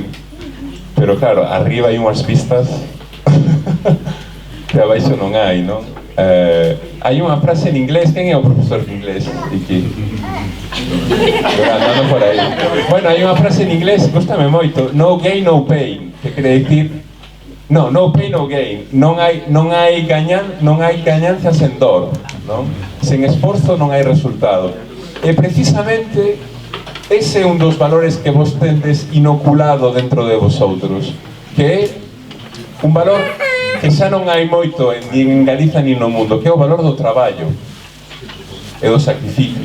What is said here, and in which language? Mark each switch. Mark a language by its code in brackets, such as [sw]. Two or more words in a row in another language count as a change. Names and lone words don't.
[gl] Pero claro, arriba hai unhas vistas que abaixo non hai, non? Hai unha frase en inglés, quen é o profesor de inglés? Iki. Andando por aí. Bueno, hai unha frase en inglés, gústame moito, [en] no gain, no pain, [gl] que quere dicir [en] no pain, no gain. [gl] Non hai gañanza sen dor, non? Sen esforzo non hai resultado. E precisamente ese é un dos valores que vos tendes inoculado dentro de vosotros, que é un valor que xa non hai moito nin en Galiza nin no mundo, que é o valor do traballo e do sacrificio.